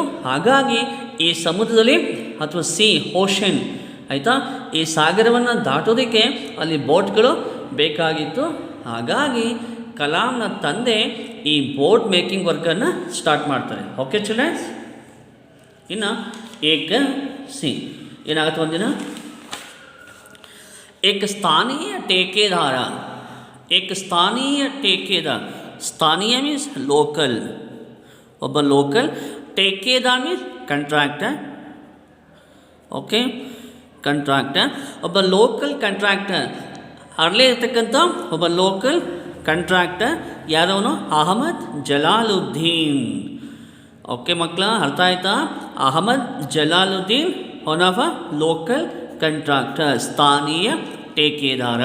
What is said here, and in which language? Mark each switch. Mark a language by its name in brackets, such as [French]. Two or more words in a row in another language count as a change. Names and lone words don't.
[Kannada] ಹಾಗಾಗಿ ಈ ಸಮುದ್ರದಲ್ಲಿ ಅಥವಾ ಓಷನ್ ಆಯಿತಾ, ಈ ಸಾಗರವನ್ನು ದಾಟೋದಕ್ಕೆ ಅಲ್ಲಿ ಬೋಟ್ಗಳು ಬೇಕಾಗಿತ್ತು. ಹಾಗಾಗಿ ಕಲಾಂನ ತಂದೆ ಈ ಬೋಟ್ ಮೇಕಿಂಗ್ ವರ್ಕನ್ನು ಸ್ಟಾರ್ಟ್ ಮಾಡ್ತಾರೆ. [English] okay children, [Kannada] ಇನ್ನು ಏಕ ಸಿ ಏನಾಗುತ್ತೆ ಒಂದಿನ [Hindi] एक स्थानीय ठेकेदार, एक स्थानीय ठेकेदार, स्थानीय [English] means local, [Kannada] ಒಬ್ಬ ಲೋಕಲ್, [Hindi] ठेकेदार [English] means contractor. okay, contractor, [Kannada] ಒಬ್ಬ [English] local contractor, [Kannada] ಅಲ್ಲೇ ಇರ್ತಕ್ಕಂಥ ಒಬ್ಬ [English] local contractor [Kannada] ಯಾರವನು? ಅಹಮದ್ ಜಲಾಲುದ್ದೀನ್. ಓಕೆ ಮಕ್ಕಳ, ಅರ್ಥ ಆಯ್ತಾ? [English] Ahmad Jalaluddin one of a local contractor, [Hindi] स्थानीय ठेकेदार.